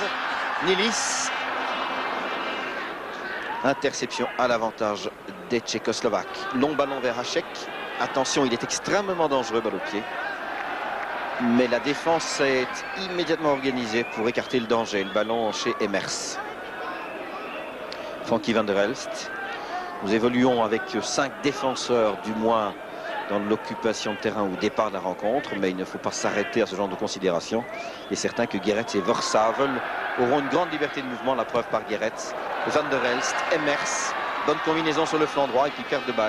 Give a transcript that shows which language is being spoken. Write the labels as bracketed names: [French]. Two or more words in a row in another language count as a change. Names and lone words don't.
[French] Nilis. Interception à l'avantage des Tchécoslovaques. Long ballon vers Hachek. Attention, il est extrêmement dangereux, balle au pied. Mais la défense est immédiatement organisée pour écarter le danger. Le ballon chez Emers. Frankie van der Elst. Nous évoluons avec 5 défenseurs du moins dans l'occupation de terrain au départ de la rencontre, mais il ne faut pas s'arrêter à ce genre de considération. Il est certain que Guéretz et Versavel auront une grande liberté de mouvement, la preuve par Guéretz. Van der Elst, Emers, bonne combinaison sur le flanc droit et puis perte de balle.